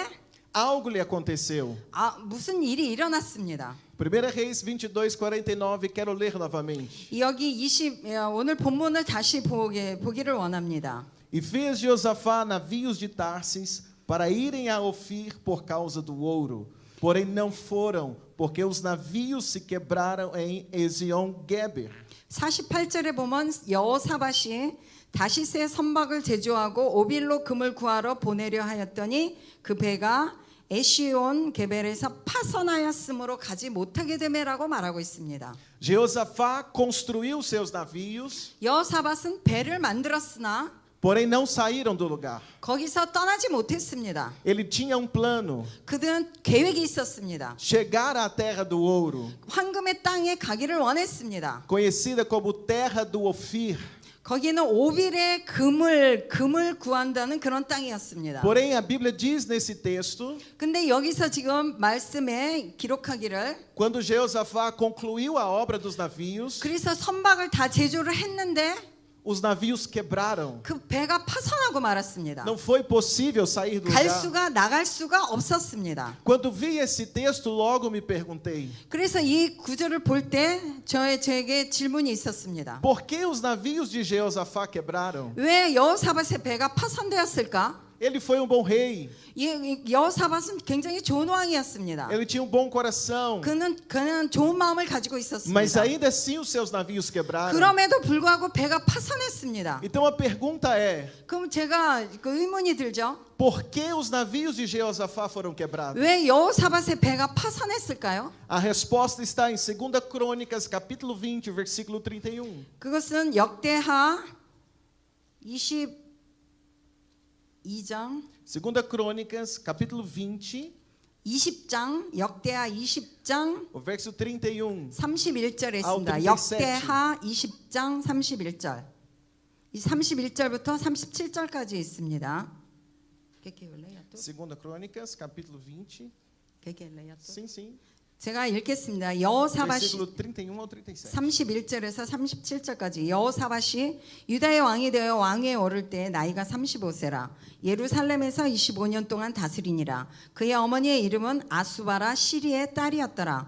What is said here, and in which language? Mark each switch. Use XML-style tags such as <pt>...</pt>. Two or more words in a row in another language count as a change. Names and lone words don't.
<pt>algo lhe aconteceu.</pt> <ko>무슨 일이 일어났습니다.</ko> <pt>1 Reis 22:49, quero ler novamente.</pt> <ko>여기 오늘 본문을 다시 보기를 원합니다.</ko> <pt>E fez Jeosafá navios de Tarsis para irem a Ofir por causa do ouro. Porém não foram, porque os navios se quebraram em Ezion-Geber.</pt> <ko>48절에 보면 여호사밧이 다시스의 선박을 제조하고 오빌로 금을 구하러 보내려 하였더니 그 배가 에시온 게벨에서 파선하였으므로 가지 못하게 되매라고 말하고 있습니다.</ko> <pt>Jeosafá construiu seus navios,</pt> <ko>여호사밧은 배를 만들었으나</ko> <pt>porém não saíram do lugar.</pt> <ko>거기서 떠나지 못했습니다.</ko> <pt>Ele tinha plano,</pt> <ko>그들은 계획이 있었습니다.</ko> <pt>chegar à terra do ouro,</pt> <ko>황금의 땅에 가기를 원했습니다.</ko> <pt>conhecida como terra do Ofir.</pt> <ko>거기는 오빌의 금을 구한다는 그런 땅이었습니다.</ko> <pt>Porém a Bíblia diz nesse texto,</pt> <ko>근데 여기서 지금 말씀에 기록하기를</ko> <pt>quando Jeosafá concluiu a obra dos navios,</pt> <ko>그래서 선박을 다 제조를 했는데</ko> <pt>os navios quebraram.</pt> <ko>그 배가 파선하고 말았습니다.</ko> <pt>Não foi possível sair do lugar.</pt> <ko>나갈 수가 없었습니다.</ko> <pt>Quando vi esse texto, logo me perguntei:</pt> <ko>그래서 이 구절을 볼 때 저에게 질문이 있었습니다.</ko> <pt>por que os navios de Jeosafá quebraram?</pt> <ko>왜 여호사밧의 배가 파선되었을까?</ko> <pt>Ele foi bom rei.</pt> <ko>여호사밧은 굉장히 좋은 왕이었습니다.</ko> <pt>Ele tinha bom coração.</pt> <ko>그는 좋은 마음을 가지고</ko> <pt>Mas</pt> <ko>있었습니다.</ko> <pt>ainda assim os seus navios quebraram.</pt> <ko>그럼에도 불구하고 배가 파선했습니다.</ko> <pt>Então a pergunta é:</pt> <ko>그럼 제가 의문이 들죠.</ko> <pt>por que os navios de Jeosafá foram quebrados?</pt> <ko>왜 여호사밧의 배가 파선했을까요?</ko> <pt>A resposta está em 2 Crônicas, capítulo 20, versículo 31.</pt> <ko>그것은 역대하 22장</ko> <pt>2 Crônicas, capítulo 20,</pt> <ko>20장 역대하 20장</ko> <pt>o verso 31.</pt> <ko>31절에</ko> <pt>ao</pt> <ko>있습니다. 37. 역대하 20장 31절. 이 31절부터 37절까지 있습니다.</ko> <pt>Segunda Crônicas, capítulo 20. Sim, sim.</pt> <ko>제가 읽겠습니다. 여호사밧이</ko> <pt>Versículo 31 ao 37.</pt> <ko>31절에서 37절까지 여호사밧이 유다의 왕이 되어 왕위에 오를 때 나이가 35세라 예루살렘에서 25년 동안 다스리니라. 그의 어머니의 이름은 아수바라 시리의 딸이었더라.</ko>